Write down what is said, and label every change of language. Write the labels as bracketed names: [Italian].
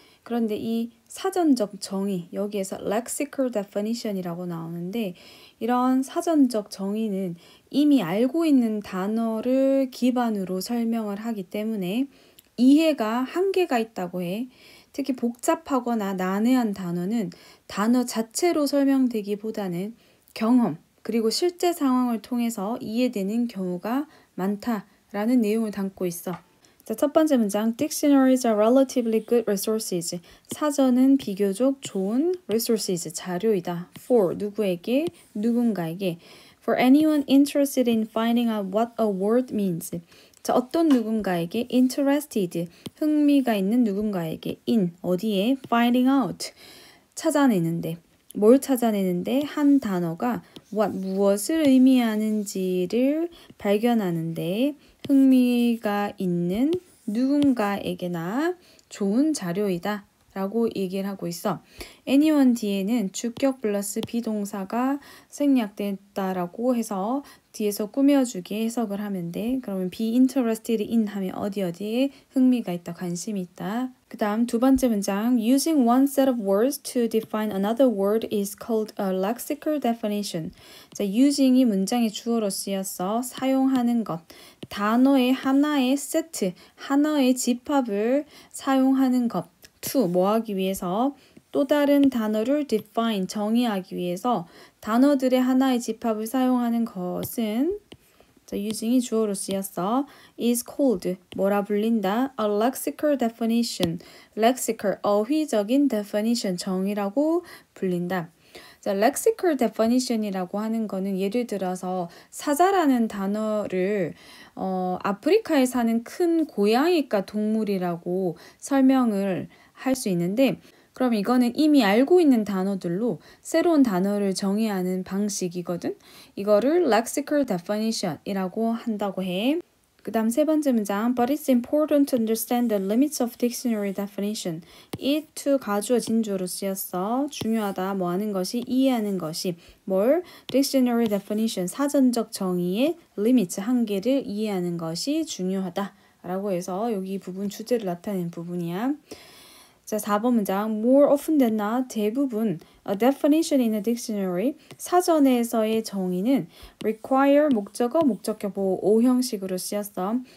[Korean] 그런데 이 사전적 정의, 여기에서 lexical definition이라고 나오는데 이런 사전적 정의는 이미 알고 있는 단어를 기반으로 설명을 하기 때문에 이해가 한계가 있다고 해. 특히 복잡하거나 난해한 단어는 단어 자체로 설명되기보다는 경험, 그리고 실제 상황을 통해서 이해되는 경우가 많다라는 내용을 담고 있어. 자, 첫 번째 문장, [English] Dictionaries are relatively good resources. [Korean] 사전은 비교적 좋은 resources, 자료이다. For, 누구에게, 누군가에게. [English] For anyone interested in finding out what a word means. [Korean] 자, 어떤 누군가에게 interested, 흥미가 있는 누군가에게 in, 어디에, [English] finding out, [Korean] 찾아내는데, 뭘 찾아내는데 한 단어가 what, 무엇을 의미하는지를 발견하는데 흥미가 있는 누군가에게나 좋은 자료이다 라고 얘기를 하고 있어. anyone 뒤에는 주격 플러스 비동사가 생략됐다라고 해서 뒤에서 꾸며주게 해석을 하면 돼. 그러면 [English] be interested in [Korean] 하면 어디에 흥미가 있다, 관심이 있다. 그 다음 두 번째 문장, [English] using one set of words to define another word is called a lexical definition. [Korean] 자, using이 문장의 주어로 쓰였어. 사용하는 것. 단어의 하나의 세트, 하나의 집합을 사용하는 것. to, 뭐 하기 위해서? 또 다른 단어를 define, 정의하기 위해서 단어들의 하나의 집합을 사용하는 것은, 자, using이 주어로 쓰였어. [English] is called, [Korean] 뭐라 불린다? [English] a lexical definition. [Korean] lexical, 어휘적인 definition, 정의라고 불린다. 자, lexical definition이라고 하는 거는 예를 들어서 사자라는 단어를 아프리카에 사는 큰 고양이과 동물이라고 설명을 할 수 있는데, 그럼 이거는 이미 알고 있는 단어들로 새로운 단어를 정의하는 방식이거든. 이거를 lexical definition이라고 한다고 해. 그 다음 세 번째 문장, [English] but it's important to understand the limits of dictionary definition. [Korean] it to 가주어 진주어로 쓰였어. 중요하다, 뭐 하는 것이, 이해하는 것이. 뭘? dictionary definition, 사전적 정의의 limits, 한계를 이해하는 것이 중요하다 라고 해서 여기 부분 주제를 나타낸 부분이야. 자, 4번 문장, [English] more often than not, [Korean] 대부분 [English] a definition in a dictionary, [Korean] 사전에서의 정의는 require, 목적어, 목적격 보호, 오형식으로 쓰였어.